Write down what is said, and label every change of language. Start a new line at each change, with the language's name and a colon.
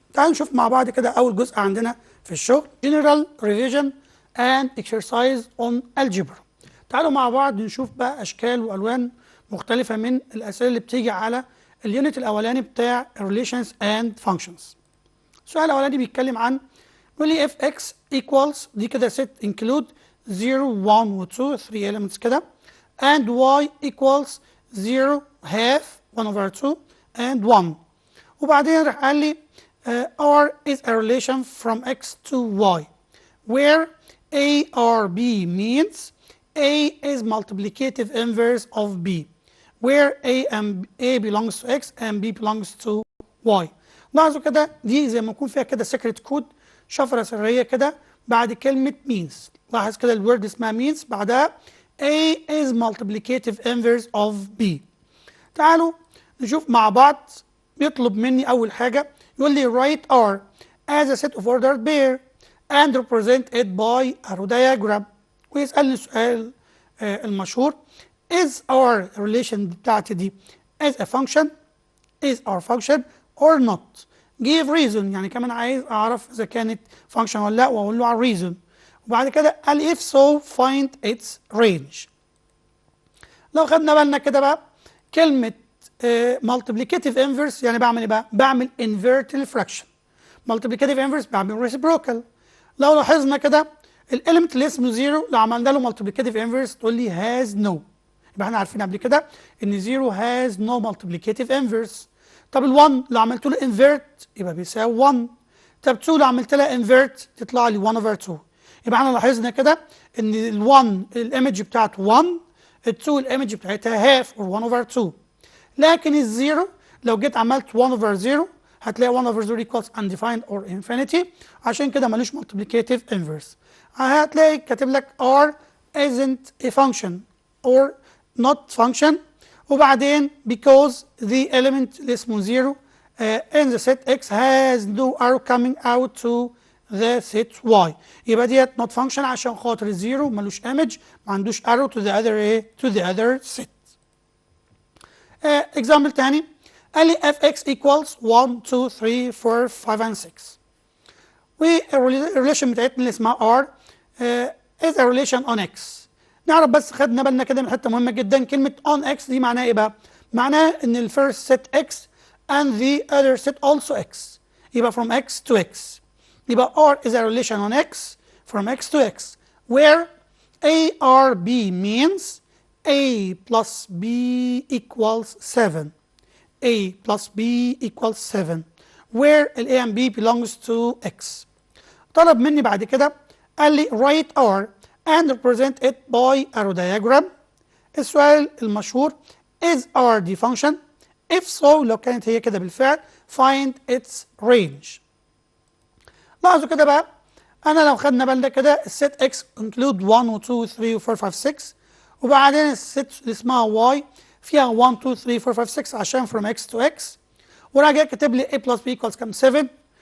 Arabic: تعالوا نشوف مع بعض كده اول جزء عندنا في الشغل،
English: General Revision and Exercise on Algebra.
Arabic: تعالوا مع بعض نشوف بقى اشكال والوان مختلفة من الأسئلة اللي بتيجي على اليونت الأولاني بتاع
English: Relations and Functions.
Arabic: السؤال الأولاني بيتكلم عن، بيقول لي
English: if x equals،
Arabic: دي كده
English: set include 0 1 و 2 3 elements كده، and y equals 0 half 1 over 2 and 1.
Arabic: وبعدين راح قال لي
English: R is a relation from x to y where A or B means A is multiplicative inverse of B where A belongs to X and B belongs to Y.
Arabic: لاحظوا كده دي زي ما يكون فيها كده سيكريت كود، شفرة سرية كده بعد كلمة means. لاحظ كده الورد اسمها means، بعدها
English: A is multiplicative inverse of B.
Arabic: تعالوا نشوف مع بعض. بيطلب مني أول حاجة، يقول لي
English: write R as a set of ordered pair and represent it by arrow diagram.
Arabic: ويسألني السؤال المشهور،
English: is our relation
Arabic: بتاعتي دي
English: as a function is our function or not. give reason،
Arabic: يعني كمان عايز اعرف اذا كانت function ولا لا، واقول له على reason. وبعد كده قال
English: if so find its range.
Arabic: لو خدنا بالنا كده بقى كلمة multiplicative inverse يعني بعمل ايه بقى؟ بعمل invert الفراكشن.
English: multiplicative inverse بعمل reciprocal.
Arabic: لو لاحظنا كده الاليمنت اللي اسمه 0 لو عملنا له multiplicative inverse تقول لي
English: has no.
Arabic: يبقى احنا عارفين قبل كده ان 0
English: has no multiplicative inverse.
Arabic: طب ال1 لو عملت له invert يبقى بيساوي 1. طب 2 لو عملت لها invert تطلع لي 1 over 2. يبقى احنا لاحظنا كده ان ال1 الايمج بتاعته 1، ال2 الايمج بتاعتها
English: half or 1 over 2.
Arabic: لكن الزيرو لو جيت عملت
English: 1 over 0 هتلاقي 1 over 0 equals undefined or infinity،
Arabic: عشان كده ملوش multiplicative inverse. هتلاقي كاتب لك
English: R isn't a function or not function،
Arabic: وبعدين
English: because the element
Arabic: اللي اسمه
English: 0 in the set x has no arrow coming out to the set y.
Arabic: يبقى ديت
English: not function
Arabic: عشان خاطر الزيرو ملوش image، ما عندوش arrow
English: to the other set. example
Arabic: تاني قال لي
English: fx equals 1 2 3 4 5 and 6.
Arabic: والريليشن بتاعتنا اللي اسمها
English: R is a relation on x.
Arabic: نعرف بس خدنا بالنا كده من حته مهمه جدا، كلمه on x دي معناها ايه بقى؟ معناها ان الفيرست set x and
English: the other set also x،
Arabic: يبقى
English: from x to x. يبقى R is a relation on x from x to x where A or B means A plus B equals 7. A plus B equals 7 where A and B belongs to x.
Arabic: طلب مني بعد كده قال لي
English: write R and represent it by arrow diagram.
Arabic: السؤال المشهور
English: is R
Arabic: دي function؟
English: if so
Arabic: لو كانت هي كده بالفعل
English: find its range.
Arabic: لاحظوا كده بقى، انا لو خدنا بالنا كده الست x include 1 و 2 و 3 و 4 5 6، وبعدين الست اللي اسمها y فيها 1 2 3 4 5 6 عشان from x to x، وراح جاي كاتب لي
English: a plus b equals
Arabic: كام 7.